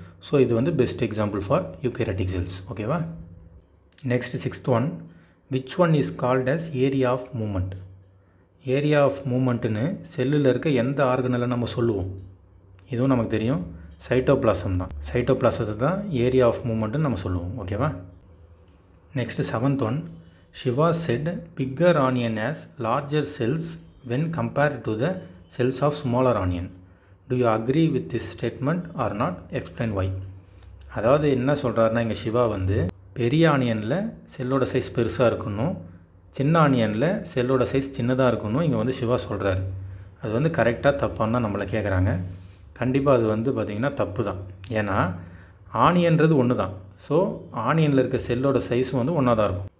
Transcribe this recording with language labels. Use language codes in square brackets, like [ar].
[en] so [ta] இது வந்து [en] Best example for eukaryotic cells. [ta] ஓகேவா? [en] Next sixth one, which one is called as area of movement. [ta] Area of மூமெண்ட்டுன்னு செல்லில் இருக்க எந்த ஆர்கனலை நம்ம சொல்லுவோம்? இதுவும் நமக்கு தெரியும், சைட்டோபிளாசம் தான். சைட்டோபிளாசத்தை தான் ஏரியா ஆஃப் மூமெண்ட்டுன்னு நம்ம சொல்லுவோம். ஓகேவா? [en] Next seventh one, Shiva said bigger onion has larger cells when compared to the cells of smaller onion. Do you agree with this statement or not? Explain why. [ta] அதாவது என்ன சொல்கிறாருன்னா, இங்கே சிவா வந்து பெரிய ஆனியனில் செல்லோட சைஸ் பெருசாக இருக்கணும், சின்ன ஆனியனில் செல்லோட சைஸ் சின்னதாக இருக்கணும் இங்கே வந்து சிவா சொல்கிறாரு. அது வந்து கரெக்டாக தப்பான்னு தான் நம்மளை கேட்குறாங்க. கண்டிப்பாக அது வந்து பார்த்திங்கன்னா தப்பு தான். ஏன்னா ஆனியன்றது ஒன்று தான். ஸோ ஆனியனில் இருக்க செல்லோட சைஸும் வந்து ஒன்றா தான் இருக்கும்.